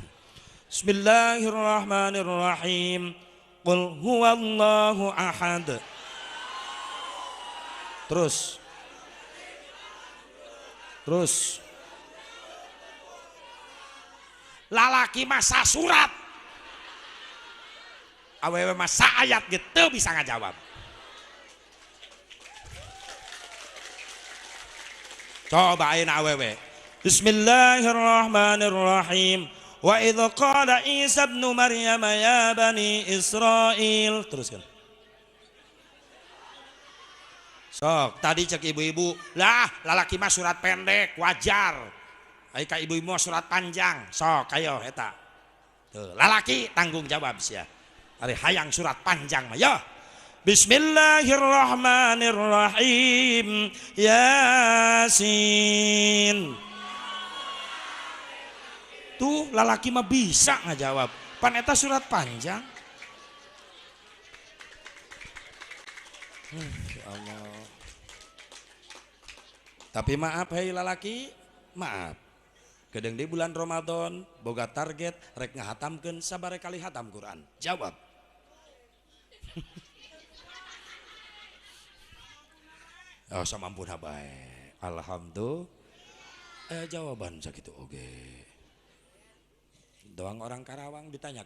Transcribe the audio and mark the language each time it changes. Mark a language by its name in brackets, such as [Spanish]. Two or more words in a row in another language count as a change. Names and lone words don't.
[Arabic] بسم الله الرحمن الرحيم قل هو الله أحد [Sundanese] terus lalaki masa surat awewe masa ayat gitu bisa ngajawab coba ayeuna awewe [Arabic] بسم الله الرحمن الرحيم وإذ قال عيسى ابن مريم يا بني إسرائيل [Sundanese] teruskan sok tadi cek ibu-ibu lah lalaki mah surat pendek wajar ai ka ibu-ibu mah surat panjang sok ayo eta tuh lalaki tanggung jawab sia ari hayang surat panjang mah ya [Arabic] بسم الله الرحمن الرحيم يس [Sundanese] tuh lalaki mah bisa ngajawab pan eta surat panjang [Arabic] يا الله [Sundanese] tapi maaf hei lalaki maaf gedeng di bulan Ramadan boga target rek ngahatamkeun sabare kali hatam Quran jawab oh samampuna bae alhamdulillah jawaban sakitu oge doang orang Karawang ditanya